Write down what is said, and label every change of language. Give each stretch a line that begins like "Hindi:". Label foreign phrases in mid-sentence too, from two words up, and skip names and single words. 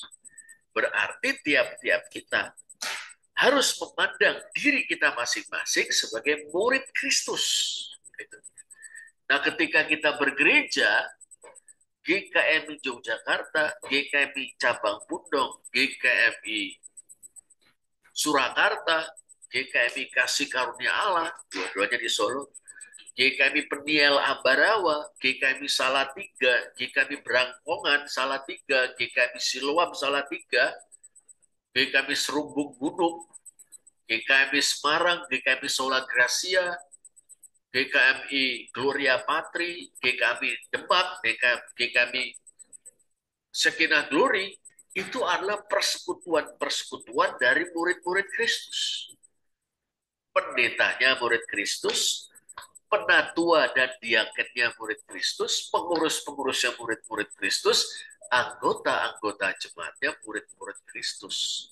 Indonesian: Berarti tiap-tiap kita harus memandang diri kita masing-masing sebagai murid Kristus. Nah, ketika kita bergereja, GKMI Yogyakarta, GKMI Cabang Pundong, GKMI Surakarta, GKMI Kasih Karunia Allah, dua-duanya di Solo, GKMI Peniel Ambarawa, GKMI Salatiga, GKMI Brangkongan Salatiga, GKMI Siloam Salatiga, GKMI Serumbung Gunung, GKMI Semarang, GKMI Sola Gracia, GKMI Gloria Patri, GKMI Demak, GKMI Sekinah Glory, itu adalah persekutuan-persekutuan dari murid-murid Kristus. Pendetanya murid Kristus, penatua dan diakennya murid Kristus, pengurus-pengurusnya murid-murid Kristus, anggota-anggota jemaatnya murid-murid Kristus.